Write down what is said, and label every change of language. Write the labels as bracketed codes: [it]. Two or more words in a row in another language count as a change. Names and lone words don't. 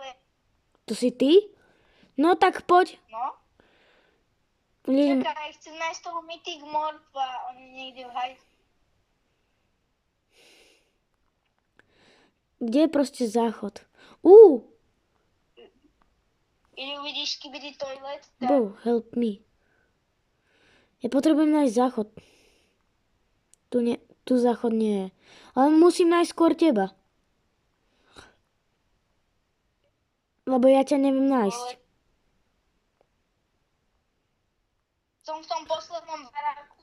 [sk] To si ty? No tak poď. No? Idem. Čakaj, chcem nájsť toho Mythic Morpha, on je niekde v hajde. Kde je proste záchod? Ili uvidíš Skibidi Toilet? [en] Bro, help me. [sk] Ja potrebujem nájsť záchod. Tu záchod nie je. Ale musím nájsť skôr teba. Lebo ja ťa neviem nájsť. Som v tom poslednom baráku.